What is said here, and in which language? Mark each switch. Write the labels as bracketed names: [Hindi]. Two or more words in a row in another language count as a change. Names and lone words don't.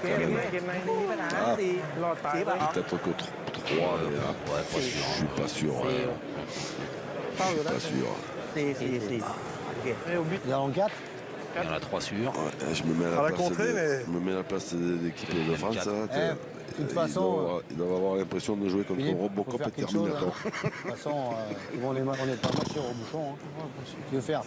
[Thai] เกม [French] même. [Thai] ในเกมในไม่มีปัญหา Ah. สี่รอดตายไป [French] Peut-être que 3, Ouais, pas je sûr. suis pas sûr. [Thai] เป้าอยู่แล้ว [French] Pas sûr. [Thai] 4 โอเค [French] ไม่ au but Il y en a 4. Il y en a 3 sûrs. Ouais, je me mets à À la la place, contrée, mais- je me mets à la place de l'équipe de France. quatre. Là, De toute façon, ils doivent avoir l'impression de jouer contre Philippe, un robot faut faire complètement quelque chose. Terminator. De toute façon, on n'est pas marché au bouchon. Hein. Tu veux faire. De